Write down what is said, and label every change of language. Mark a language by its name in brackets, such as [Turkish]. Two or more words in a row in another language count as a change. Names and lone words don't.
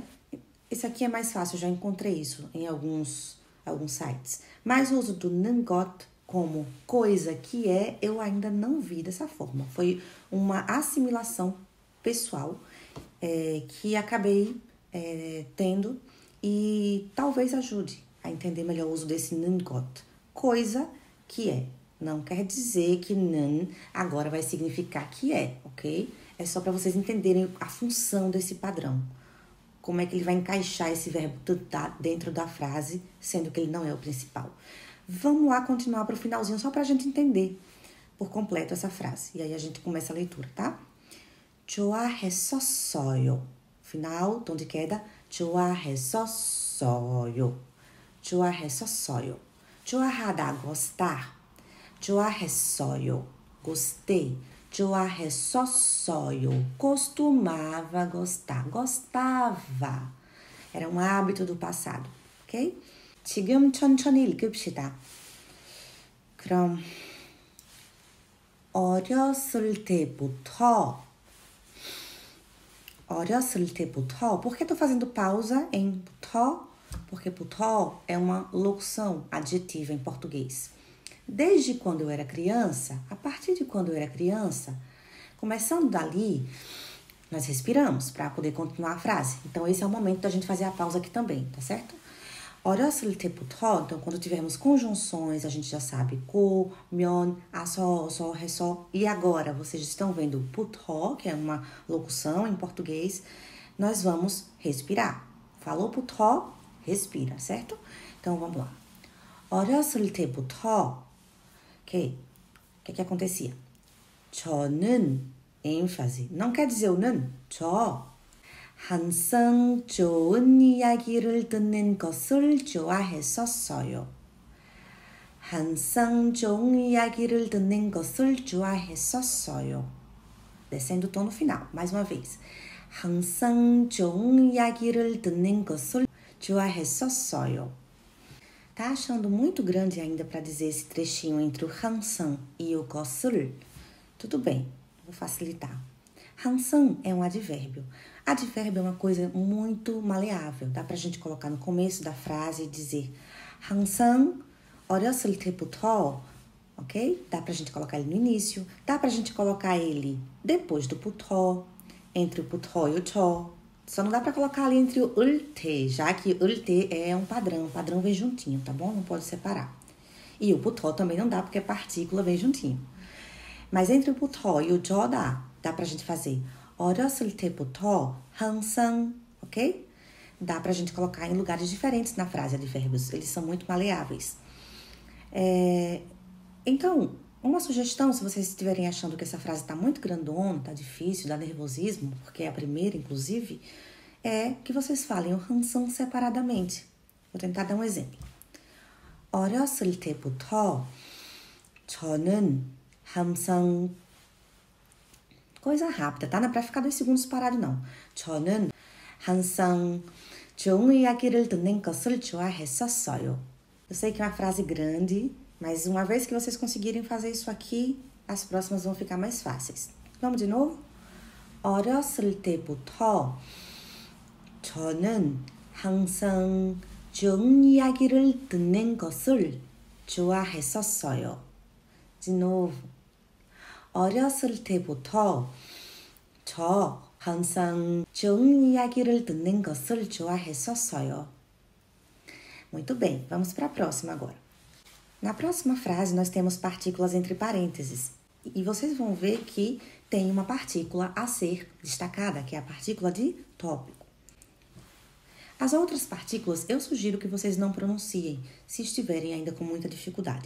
[Portuguese] Esse aqui é mais fácil, eu já encontrei isso em alguns sites. Mas o uso do 는 것 como coisa que é, eu ainda não vi dessa forma. Foi uma assimilação pessoal que acabei tendo e talvez ajude a entender melhor o uso desse 는 것. Coisa que é. Não quer dizer que 는 agora vai significar que é, ok? É só para vocês entenderem a função desse padrão. Como é que ele vai encaixar esse verbo tentar dentro da frase, sendo que ele não é o principal. Vamos lá continuar para o finalzinho, só para a gente entender por completo essa frase. E aí a gente começa a leitura, tá? 좋아했었어요. Final, tom de queda. [Korean] 좋아했었어요. 좋아했었어요. 좋아하다, [Portuguese] gostar. 좋아했어요. Gostei. 좋아했었어요. Costumava gostar. Gostava. Era um hábito do passado, ok? [Korean] 지금 천천히 읽읍시다. 그럼 어렸을 때부터 [Portuguese] por que estou fazendo pausa em 부터? Porque 부터 é uma locução adjetiva em português. Desde quando eu era criança, a partir de quando eu era criança, começando dali, nós respiramos para poder continuar a frase. Então, esse é o momento da gente fazer a pausa aqui também, tá certo? [Korean] 어렸을 때부터, [Portuguese] então, quando tivermos conjunções, a gente já sabe [Korean] 고, 면, 아서, 어서, 해서. [Portuguese] E agora, vocês estão vendo 부터, que é uma locução em português. Nós vamos respirar. Falou 부터, respira, certo? Então, vamos lá. [Korean] 어렸을 때부터, [Portuguese] ok? O que acontecia? 저는, ênfase. Não quer dizer o 는, 저. [Korean] 항상 좋은 이야기를 듣는 것을 좋아했었어요. 항상 좋은 이야기를 듣는 것을 좋아했었어요. [Portuguese] Descendo o tom no final, mais uma vez. [Korean] 항상 좋은 이야기를 듣는 것을 좋아했었어요. [Portuguese] Tá achando muito grande ainda para dizer esse trechinho entre o 항상 e o 것을? Tudo bem, vou facilitar. 항상 é um advérbio. Advérbio é uma coisa muito maleável. Dá pra gente colocar no começo da frase e dizer [Korean] 항상 어렸을 때부터, [Portuguese] ok? Dá pra gente colocar ele no início. Dá pra gente colocar ele depois do 부터, entre o 부터 e o 저. Só não dá pra colocar ali entre o 을때, já que 을때 é um padrão. O padrão vem juntinho, tá bom? Não pode separar. E o 부터 também não dá, porque a partícula vem juntinho. Mas entre o 부터 e o 저 dá pra gente fazer [Korean] 어렸을 때부터 항상, [Portuguese] ok? Dá pra gente colocar em lugares diferentes na frase advérbios. Eles são muito maleáveis. Então, uma sugestão, se vocês estiverem achando que essa frase tá muito grandona, tá difícil, dá nervosismo, porque é a primeira, inclusive, é que vocês falem o 항상 separadamente. Vou tentar dar um exemplo. [Korean] 어렸을 때부터 저는 항상 [Portuguese] coisa rápida, tá? Não é pra ficar 2 segundos parado, não. [Korean] 저는 항상 좋은 이야기를 듣는 것을 좋아했었어요. [Portuguese] Eu sei que é uma frase grande, mas uma vez que vocês conseguirem fazer isso aqui, as próximas vão ficar mais fáceis. Vamos de novo? [Korean] 어렸을 때부터 저는 항상 좋은 이야기를 듣는 것을 좋아했었어요. [Portuguese] De novo. [Korean] 어렸을 때부터 저 항상 좋은 이야기를 듣는 것을 좋아했었어요. [Portuguese] Muito bem, vamos para a próxima agora. Na próxima frase, nós temos partículas entre parênteses. E vocês vão ver que tem uma partícula a ser destacada, que é a partícula de tópico. As outras partículas, eu sugiro que vocês não pronunciem, se estiverem ainda com muita dificuldade.